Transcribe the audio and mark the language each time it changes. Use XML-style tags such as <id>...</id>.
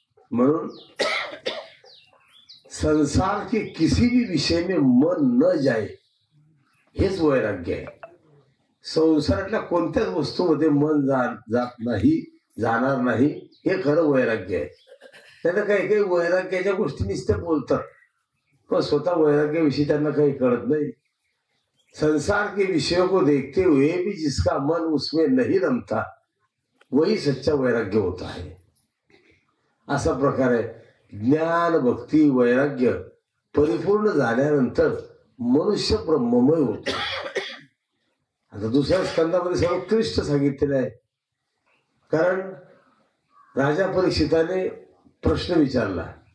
<hi>म्हणून संसार के किसी भी विषय में मन न जाए</hi> <mr>हेच वैराग्य आहे. संसारातल्या कोणत्याच वस्तूमध्ये मन जात नाही, जाणार नाही, हे खरं वैराग्य आहे. त्याला काही काही वैराग्याच्या गोष्टी नुसते बोलतात, पण स्वतः वैराग्याविषयी त्यांना काही कळत नाही.</mr> <hi>संसार के विषयों को देखते हुए भी जिसका मन उसमें नहीं रमता वही सच्चा वैराग्य होता है.</hi> <mr>असा प्रकार आहे. ज्ञान भक्ती वैराग्य परिपूर्ण झाल्यानंतर मनुष्य ब्रह्ममय होतो. आता दुसऱ्या स्कंदामध्ये सर्वोत्कृष्ट सांगितलेलं आहे. कारण राजा परीक्षिताने प्रश्न विचारला.</mr>